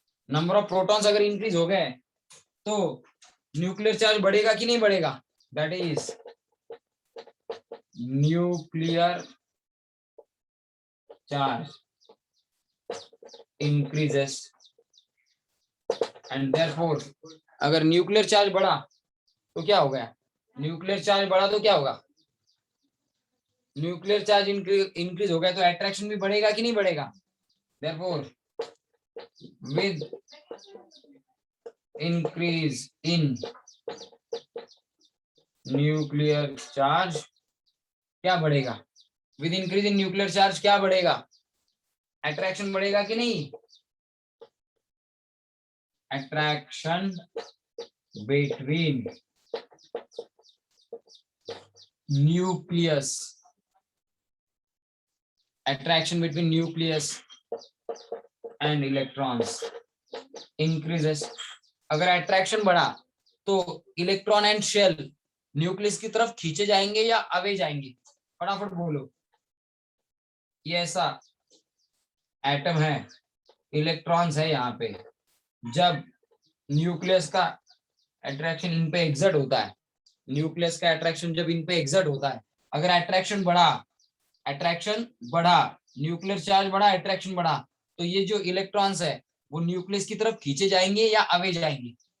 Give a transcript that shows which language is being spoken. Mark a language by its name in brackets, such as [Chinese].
[Hindi] Number of protons अगर increase हो गए तो न्यूक्लियर चार्ज बढ़ेगा कि नहीं बढ़ेगा, that is nuclear charge [English] increases and therefore [Hindi] अगर न्यूक्लियर चार्ज बढ़ा तो क्या हो गया, न्यूक्लियर चार्ज बढ़ा तो क्या होगा, न्यूक्लियर चार्ज इंक्रीज हो गया तो अट्रैक्शन भी बढ़ेगा कि नहीं बढ़ेगा। [English] therefore with increase in nuclear charge [Hindi] क्या बढ़ेगा, with increase in nuclear charge क्या बढ़ेगा? अट्रैक्शन बढ़ेगा कि नहीं? Attraction between nucleus, [English] attraction between nucleus and electrons increases. [Hindi] अगर attraction बढ़ा तो इलेक्ट्रॉन एंड शेल न्यूक्लियस की तरफ खींचे जाएंगे या अवे जाएंगे? फटाफट बोलो। ये ऐसा एटम है, इलेक्ट्रॉन्स है यहाँ पे, जब न्यूक्लियस का अट्रैक्शन इन पे एग्जर्ट होता है, न्यूक्लियस का अट्रैक्शन जब इन पे एग्जर्ट होता है, अगर अट्रैक्शन बढ़ा, न्यूक्लियर चार्ज बढ़ा, अट्रैक्शन बढ़ा, तो ये जो इलेक्ट्रॉन्स है वो न्यूक्लियस की तरफ खींचे जाएंगे या अवे जाएंगे?